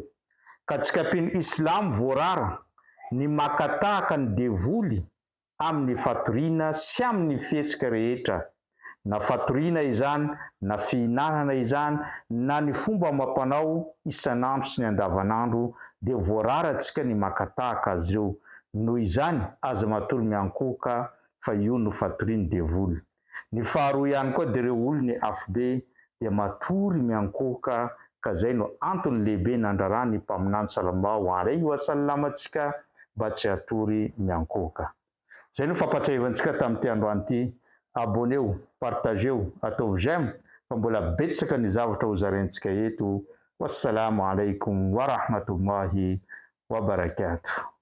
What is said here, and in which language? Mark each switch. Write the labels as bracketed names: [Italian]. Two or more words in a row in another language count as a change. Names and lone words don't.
[Malagasy] Ka tsy kapin'ny Islam voarara ny makatahaka ny devoly amin'ny fatoriana sy amin'ny fihetsika rehetra, na fatoriana izany, na fihinanana izany, na ny fomba amam-panao isan'andro sy ny andavanandro dia voarara antsika ny makatahaka azy ireo. Noho izany aza matory miankohoka fa io no fatorian'ny devoly. Ny faharoa ihany koa dia ireo olony afobe dia matory miankohoka ka zay no antony lehibe nandrarany mpaminany [Arabic] صلى الله عليه وسلم [Malagasy] antsika mba tsy hatory miankohoka. Zay no fampatsiavantsika tamin'ity androany ity. [French] Abonnez-vous, partagez-vous, [Malagasy] atao j'aime fa mbola betsaka ny zavatra hozarentsika eto. [Arabic] والسلام عليكم ورحمة الله وبركاته.